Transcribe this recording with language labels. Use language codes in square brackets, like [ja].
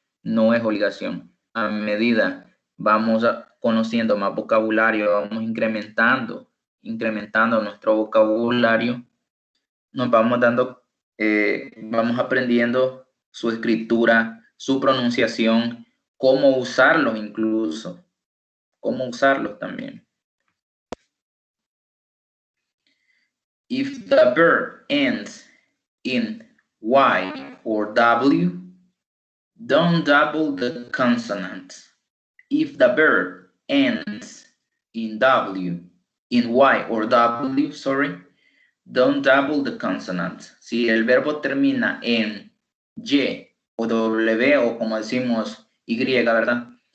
[es] No es obligación. A medida vamos conociendo más vocabulario, vamos incrementando nuestro vocabulario, nos vamos vamos aprendiendo su escritura, su pronunciación, cómo usarlos incluso, cómo usarlos también. [en] If the verb ends in Y or W, don't double the consonant. If the verb ends in Y or W, don't double the consonant. [es] Si el verbo termina en Y o W, o como decimos Y, ¿verdad?